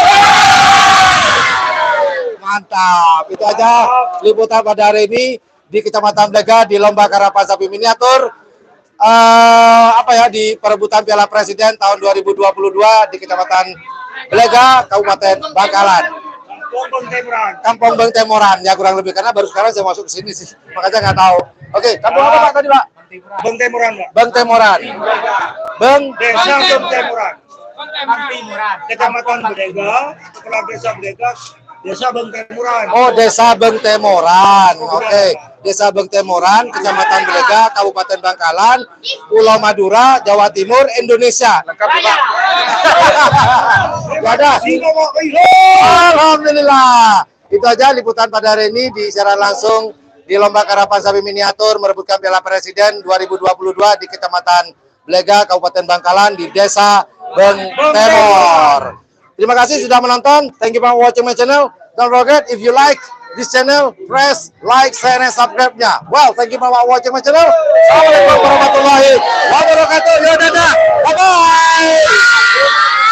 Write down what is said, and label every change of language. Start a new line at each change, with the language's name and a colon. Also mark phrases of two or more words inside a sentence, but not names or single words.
Indonesian: Mantap, itu aja liputan pada hari ini di Kecamatan Belega di Lomba Karapan Sapi Miniatur. Di perebutan Piala Presiden tahun 2022 di Kecamatan Belega, Kabupaten Bangkalan. Kampung Beng Temoran, ya kurang lebih karena baru sekarang saya masuk ke sini sih, makanya nggak tahu. Oke, kampung apa Pak tadi Pak? Beng Temoran, Pak. Beng Temoran. Desa Beng Temoran. Kecamatan Belega, Kepala Desa Belega, Desa Beng Temoran. Oh, Desa Beng Temoran. Oke. Desa Beng Temoran, Kecamatan Belega, Kabupaten Bangkalan, Pulau Madura, Jawa Timur, Indonesia. Lengkap Pak. Ada. Alhamdulillah. Itu aja liputan pada hari ini di siaran langsung di Lomba Karapan Sapi Miniatur merebutkan Piala Presiden 2022 di Kecamatan Belega, Kabupaten Bangkalan di Desa Beng Temor. Terima kasih sudah menonton.
English: Thank you for watching my channel. Don't forget if you like this channel, press like, share, and subscribe-nya. Well, thank you for watching my channel.
Arabic: Assalamualaikum warahmatullahi wabarakatuh.
Indonesian: Yo, dadah. Bye-bye.